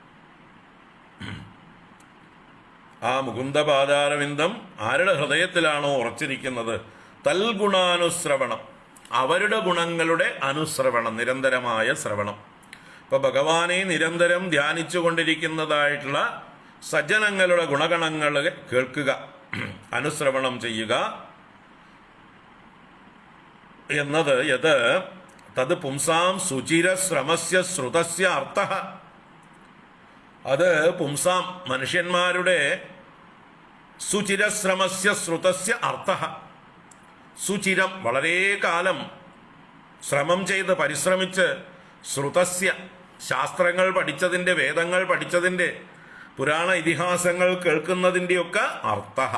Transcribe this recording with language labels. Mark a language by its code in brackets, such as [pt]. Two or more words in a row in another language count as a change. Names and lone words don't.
[ml] ആ മുകുന്ദ പാദാരവിന്ദം ആരുടെ ഹൃദയത്തിലാണോ ഉറച്ചിരിക്കുന്നത്, തൽഗുണാനുശ്രവണം, അവരുടെ ഗുണങ്ങളുടെ അനുശ്രവണം, നിരന്തരമായ ശ്രവണം. ഇപ്പൊ ഭഗവാനെ നിരന്തരം ധ്യാനിച്ചു കൊണ്ടിരിക്കുന്നതായിട്ടുള്ള സജ്ജനങ്ങളുടെ ഗുണഗണങ്ങൾ കേൾക്കുക, അനുശ്രവണം ചെയ്യുക എന്നത് [sa] യത് തത് പുംസാം സുചിരശ്രമസ്യ ശ്രുതസ്യ അർത്ഥഃ. അത് പുംസാം, മനുഷ്യന്മാരുടെ സുചിരശ്രമസ്യ ശ്രുതസ്യ അർത്ഥഃ. [ml] സുചിരം വളരെ കാലം ശ്രമം ചെയ്ത് പരിശ്രമിച്ച് ശ്രുതസ്യ ശാസ്ത്രങ്ങൾ പഠിച്ചതിൻ്റെ, വേദങ്ങൾ പഠിച്ചതിൻ്റെ, പുരാണ ഇതിഹാസങ്ങൾ കേൾക്കുന്നതിൻ്റെയൊക്കെ അർത്ഥഃ.